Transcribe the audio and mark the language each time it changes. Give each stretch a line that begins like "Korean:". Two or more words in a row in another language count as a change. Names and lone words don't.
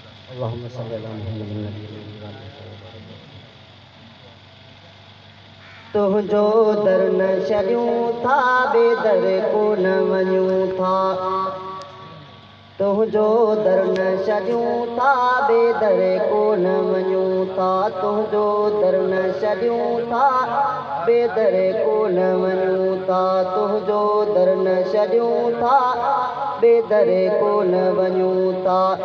Arabic: اللهم صل على محمد النبي الأمي وعلى آله وصحبه وسلم۔
Sindhi: تنهنجو در نه ڇڏيون ٿا، ٻئي در ڪو نه وڃون ٿا۔ تنهنجو در نه ڇڏيون ٿا، ٻئي در ڪو نه وڃون ٿا۔ تنهنجو در نه ڇڏيون ٿا، ٻي دري ڪو نه وڃون ٿا، تنهنجو در نه ڇڏيون ٿا، ٻي دري ڪو نه وڃون ٿا.